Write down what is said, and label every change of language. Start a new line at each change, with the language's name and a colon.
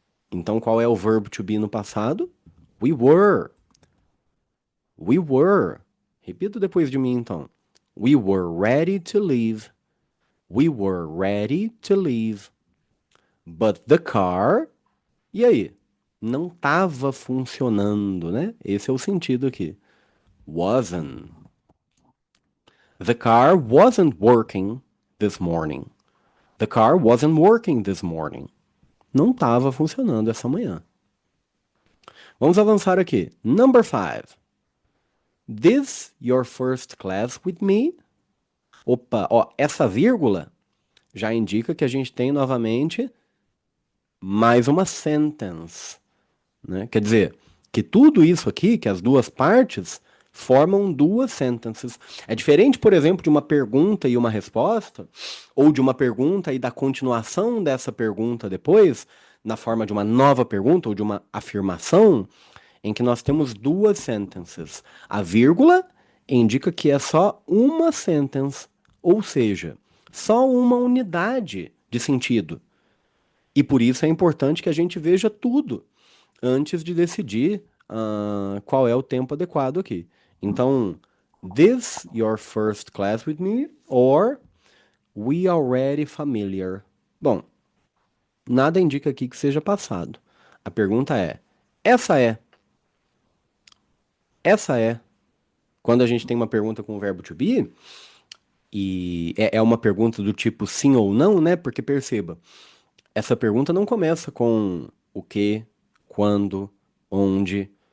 Portuguese: Então, qual é o verbo to be no passado?
English: We were. We were.
Portuguese: Repita depois de mim, então.
English: We were ready to leave. We were ready to leave. But the car.
Portuguese: E aí? Não estava funcionando, né? Esse é o sentido aqui.
English: Wasn't. The car wasn't working this morning. The car wasn't working this morning.
Portuguese: Não estava funcionando essa manhã. Vamos avançar aqui.
English: Number 5. This your first class with me?
Portuguese: Opa, ó, essa vírgula já indica que a gente tem novamente mais uma sentence, né? Quer dizer, que tudo isso aqui, que as duas partes, formam duas sentences. É diferente, por exemplo, de uma pergunta e uma resposta, ou de uma pergunta e da continuação dessa pergunta depois, na forma de uma nova pergunta ou de uma afirmação, em que nós temos duas sentences. A vírgula indica que é só uma sentence, ou seja, só uma unidade de sentido. E por isso é importante que a gente veja tudo antes de decidir qual é o tempo adequado aqui. Então,
English: this your first class with me or we already familiar.
Portuguese: Bom, nada indica aqui que seja passado. A pergunta é: essa é? Essa é? Quando a gente tem uma pergunta com o verbo to be, e é uma pergunta do tipo sim ou não, né? Porque perceba, essa pergunta não começa com o que, quando, onde.